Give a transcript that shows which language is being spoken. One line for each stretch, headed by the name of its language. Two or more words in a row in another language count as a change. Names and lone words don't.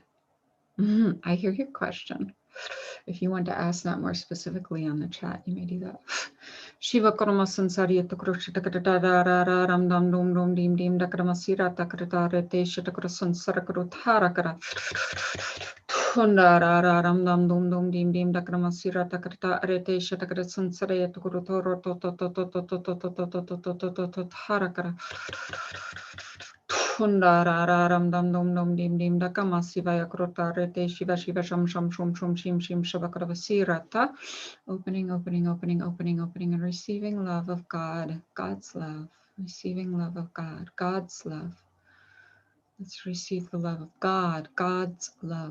English: I hear your question. If you want to ask that more specifically on the chat, you may do that. Shiva Karma Sansari Takrushtakadara Ramdam Dum Dum Dim Dim Dakramasira Takratare Shatakra Sansarakru Tarakara Hundara Ramdam Dum Dum Dim Dim Dakramasira Takrata Arete Shatakra Sansare Takrutoro Tarakara Hundararam dum dum dum dim dim dakama sivaya krota rete shiva shiva sham sham shum shum shim shim shabakravasirata. Opening, opening, opening, opening, opening, and receiving love of God, God's love, receiving love of God, God's love. Let's receive the love of God, God's love.